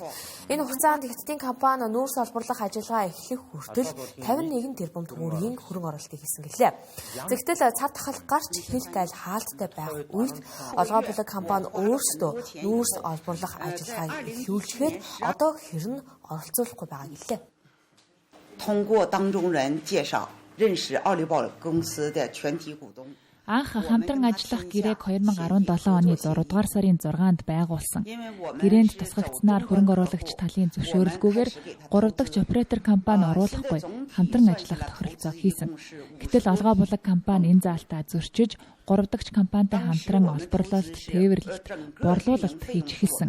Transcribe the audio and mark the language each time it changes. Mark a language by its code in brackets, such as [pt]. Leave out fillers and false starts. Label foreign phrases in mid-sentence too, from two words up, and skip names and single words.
[mn] Энэ хугацаанд Хятадын компани нүүрс олборлох ажиллагаа эхлэх хүртэл 51 тэрбум хөрөнгө оруулалтыг хийсэн гэлээ. Тэгтэл цав тахал гарч хэл гайл хаалттай байх үед олгоо булаг компани өөрсдөө нүүрс олборлох ажиллагааг эхлүүлжгээд одоо хэрн оролцуулахгүй байгаа гэлээ. [zh] 通过当中人介绍认识奥利宝公司的全体股东 [mn] Анх хамтран ажиллах гэрээг 2017 оны 6 дугаар сарын 6-нд байгуулсан. Гэрээнд тусгагдсанаар хөрөнгө оруулагч талын зөвшөөрлгүйгээр 3 дахь оператор компани оруулахгүй хамтран ажиллах тохиролцоо хийсэн. Гэтэл олгоо булаг компани энэ заалтаа зөрчиж 3 дахь компанитай хамтран олборлолт, тээвэрлэлт, борлуулалт хийж эхэлсэн.